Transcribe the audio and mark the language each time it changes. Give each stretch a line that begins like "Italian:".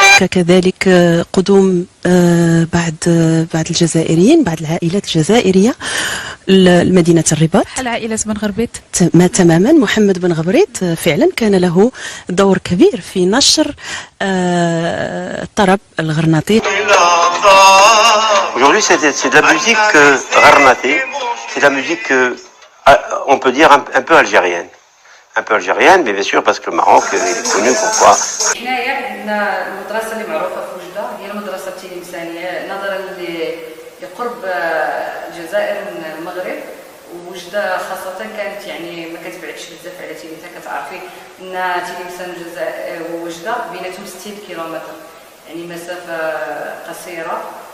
Arabic: كذلك قدوم بعض الجزائريين، بعض العائلات الجزائرية لمدينة الرباط. بحال عائلة بن غربيط تماما. محمد بن غبريط فعلا كان له دور كبير في نشر الطرب الغرناطي.
French: Aujourd'hui c'est de la musique gharnati, c'est de la musique on peut dire un peu algérienne. Un peu algérienne, mais bien sûr parce que le Maroc est connu pourquoi.
Arabic: حنايا عندنا المدرسة اللي معروفة في وجدة هي المدرسة التلمسانية نظرا لقرب الجزائر من المغرب، ووجدة خاصة كانت يعني ما كتبعدش بزاف على تلمسان. كتعرفي ان تلمسان ووجدة بيناتهم 60 كيلومتر، يعني مسافة قصيرة.